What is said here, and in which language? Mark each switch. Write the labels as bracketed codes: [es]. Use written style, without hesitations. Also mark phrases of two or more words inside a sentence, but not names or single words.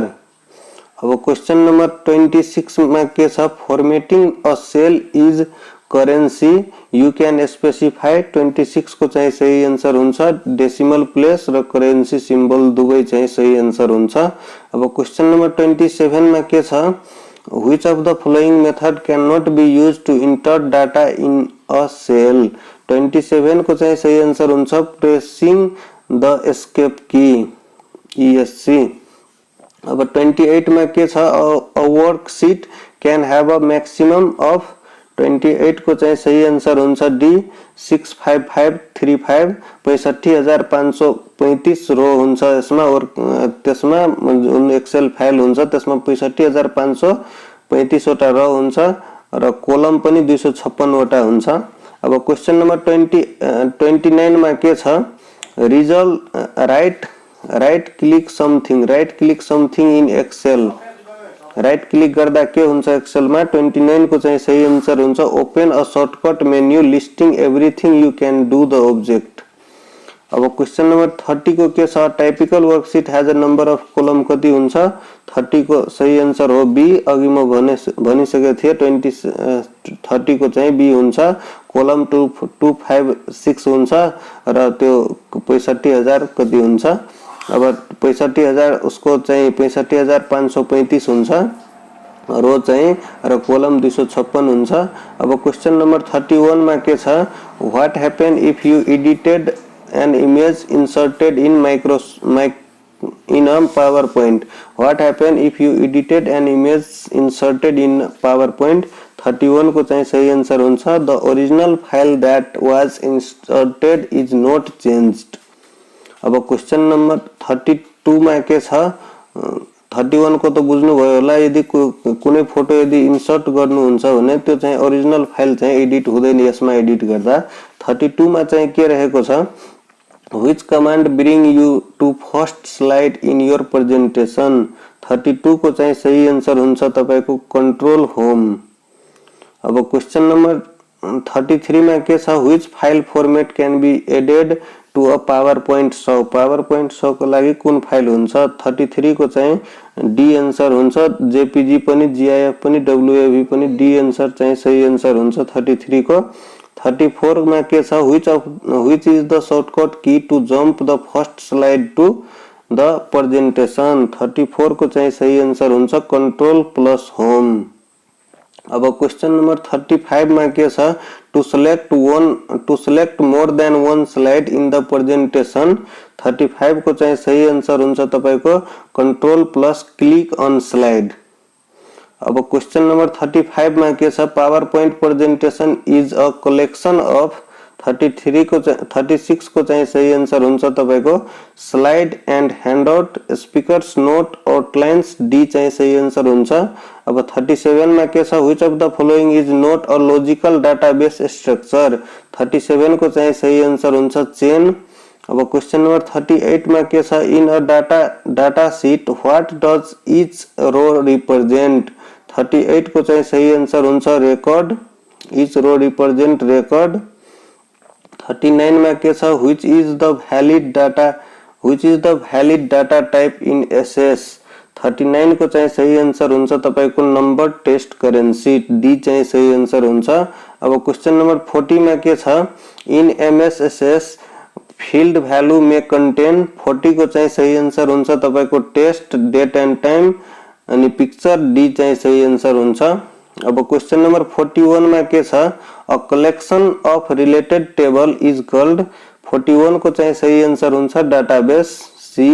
[ne] अब [en] question number [ne] 26 मा के छ [en] formatting a cell is currency you can specify [ne] 26 को चाहिँ सही आन्सर हुन्छ [en] decimal place [ne] र [en] currency symbol [ne] दुवै चाहिँ सही आन्सर हुन्छ। [en] अब question number 27 [ne] मा के छ [en] which of the following method can not be used to enter data in a cell 27 [ne] को चाहिँ सही आन्सर हुन्छ [en] pressing the escape key ESC। [ne] अब 28 मा के छ [en] a worksheet can have a maximum of [ne] 28 को चाहिँ सही आन्सर हुन्छ डी 65535 65535 रो हुन्छ यसमा और त्यसमा [en] Excel file [ne] हुन्छ त्यसमा 65535 वटा रो हुन्छ र कोलम पनि 256 वटा हुन्छ। [en] अब question number 29 [ne] मा के छ [en] result right click something in Excel right click [ne] गर्दा के हुन्छ एक्सेल मा 29 को चाहिँ सही आन्सर हुन्छ [en] open a shortcut menu listing everything you can do the object. [ne] अब [en] question number [ne] 30 को के छ [en] typical worksheet has a number of column [ne] कति हुन्छ 30 को सही आन्सर हो बी। अघि म भनिसके थिए 30 को चाहिँ बी हुन्छ कलम 256 हुन्छ र त्यो 65000 कति हुन्छ। अब 65000 उसको चाहिँ 65535 हुन्छ रो चाहिँ र कोलम 256 हुन्छ। [en] अब question number 31 [ne] मा के छ [en] what happen if you edited an image inserted in in a PowerPoint what happen if you edited an image inserted in PowerPoint [ne] 31 को चाहिँ सही आन्सर हुन्छ [en] the original file that was inserted is not changed। [ne] अब क्वेशन नम्बर 32 मा के छ 31 को त बुझ्नु भयो होला यदि कुनै फोटो यदि इन्सर्ट गर्नुहुन्छ भने त्यो चाहिँ [en] original file [ne] चाहिँ एडिट हुँदैन यसमा एडिट गर्दा। 32 मा चाहिँ के रहेको छ [en] Which command bring you to first slide in your presentation [ne] 32 को चाहिँ सही आन्सर हुन्छ तपाईको [en] control home. [ne] अब [en] question number [ne] 33 मा के छ [en] which file format can be added to a PowerPoint show [ne] को लागि कुन फाइल हुन्छ 33 को चाहिँ डी एन्सर हुन्छ। जेपीजी पनि जीआईएफ पनि डब्ल्युएभी पनि डी एन्सर चाहिँ सही एन्सर हुन्छ 33 को। [en] 34 [ne] मा के छ [en] which is the shortcut key to jump the first slide to the presentation। [ne] 34 को चाहिँ सही एन्सर हुन्छ [en] control plus home. अब question number 35 [ne] मा के छ [en] to select more than one slide in the presentation। 35 [ne] को चाहिँ सही आंसर हुन्छ तपाईको [en] control plus click on slide. अब question number 35 [ne] मा के छ [en] PowerPoint presentation is a collection of. [ne] 36 को चाहिँ सही आंसर हुन्छ तपाईको [en] slide and handout speakers note outlines [ne] डी चाहिँ सही आंसर हुन्छ। [en] अब 37 [ne] मा के छ [en] which of the following is not a logical database structure. [ne] 37 को चाहिँ सही आंसर हुन्छ चेन। [en] अब question number 38 [ne] मा के छ [en] in a data sheet what does each row represent. 38 [ne] को चाहिँ सही आंसर हुन्छ [en] record. each row represent record. 39 [ne] मा के छ [en] which is the valid data type in SS। [ne] 39 को चाहिँ सही आंसर हुन्छ तपाईको [en] number test currency [ne] डी चाहिँ सही आंसर हुन्छ। [en] अब question number 40 [ne] मा के छ [en] in MSSS field value may contain. [ne] 40 को चाहिँ सही आंसर हुन्छ तपाईको [en] test date and time [ne] अनि पिक्चर डी चाहिँ सही आंसर हुन्छ। [en] अब question number 41 [ne] मा के छ [en] a collection of related table is called. [ne] 41 को चाहिँ सही आंसर हुन्छ डाटाबेस सी।